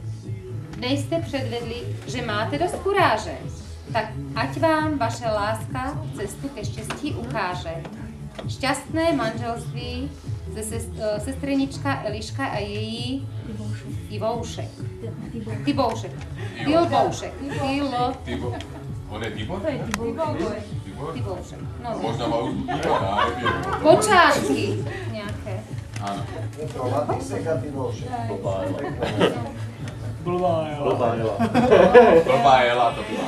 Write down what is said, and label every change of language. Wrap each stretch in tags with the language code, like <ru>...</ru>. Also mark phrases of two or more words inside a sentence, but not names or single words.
<cs>Nejste předvedli, že máte dost kuráže, tak ať vám vaše láska cestu ke štěstí ukáže. Šťastné manželství sestrenička Eliška a její Tiboušek. On je Tibor? Tiboušek. No.</cs> <sk>Možno má už Tibora.</sk> <cs>Počátky nějaké.</cs> <sk>Áno.</sk> <cs>Je to Matýsek a Tiboušek. Blbá Ela to byla.</cs>